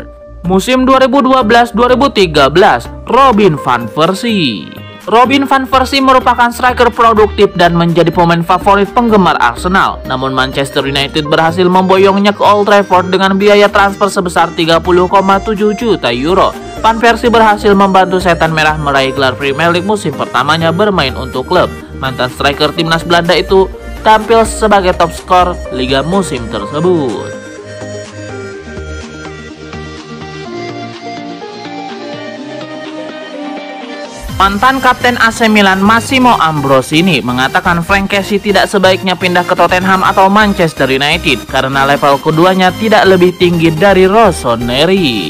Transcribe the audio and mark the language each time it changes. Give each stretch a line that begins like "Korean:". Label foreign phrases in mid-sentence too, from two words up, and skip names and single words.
Indonesian: Musim 2012-2013, Robin van Persie. Robin van Persie merupakan striker produktif dan menjadi pemain favorit penggemar Arsenal. Namun Manchester United berhasil memboyongnya ke Old Trafford dengan biaya transfer sebesar 30,7 juta euro. Van Persie berhasil membantu Setan Merah meraih gelar Premier League musim pertamanya bermain untuk klub. Mantan striker timnas Belanda itu tampil sebagai top skor liga musim tersebut. Mantan kapten AC Milan Massimo Ambrosini mengatakan Frank Kessie tidak sebaiknya pindah ke Tottenham atau Manchester United karena level keduanya tidak lebih tinggi dari Rossoneri.